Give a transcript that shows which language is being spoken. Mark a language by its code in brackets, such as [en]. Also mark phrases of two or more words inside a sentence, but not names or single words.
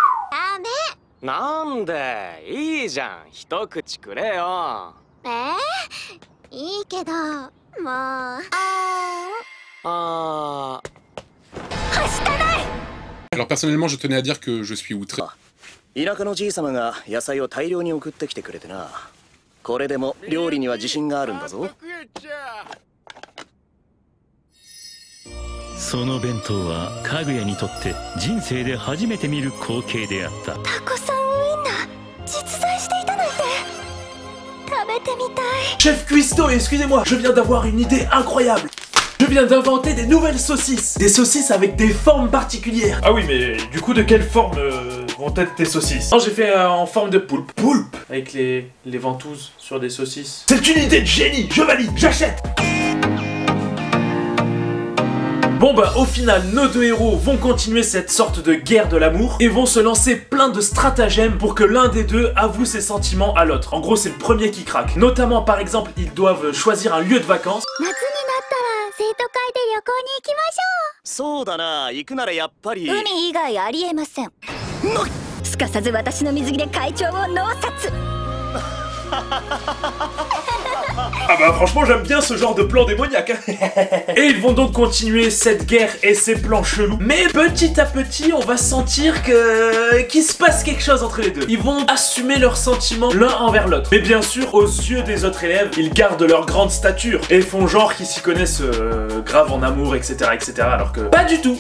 [fr] Alors personnellement, je tenais à dire que je suis outré. [ja] 田舎のじい様が野菜を大量に送ってきてくれてな。これでも料理には自信があるんだぞ。その弁当はかぐやにとって人生で初めて見る光景であった。タコさんウインナー実在していたなんて食べてみたい。 [fr] Chef Cuistot, excusez-moi, je viens d'avoir une idée incroyable. Je viens d'inventer des nouvelles saucisses. Des saucisses avec des formes particulières. Ah oui, mais du coup, de quelle forme vont être tes saucisses? Non, j'ai fait en forme de poulpe. Poulpe? Avec les ventouses sur des saucisses. C'est une idée de génie. Je valide, j'achète. Bon bah au final nos 2 héros vont continuer cette sorte de guerre de l'amour et vont se lancer plein de stratagèmes pour que l'un des deux avoue ses sentiments à l'autre. En gros c'est le premier qui craque. Notamment par exemple ils doivent choisir un lieu de vacances. [ja] そうだな、行くならやっぱり。海以外ありえません。すかさず私の水着で会長を脳殺。 [fr] Ah bah franchement j'aime bien ce genre de plan démoniaque hein. Et ils vont donc continuer cette guerre et ces plans chelous. Mais petit à petit on va sentir qu'il se passe quelque chose entre les deux. Ils vont assumer leurs sentiments l'un envers l'autre. Mais bien sûr aux yeux des autres élèves ils gardent leur grande stature et font genre qu'ils s'y connaissent grave en amour etc alors que pas du tout.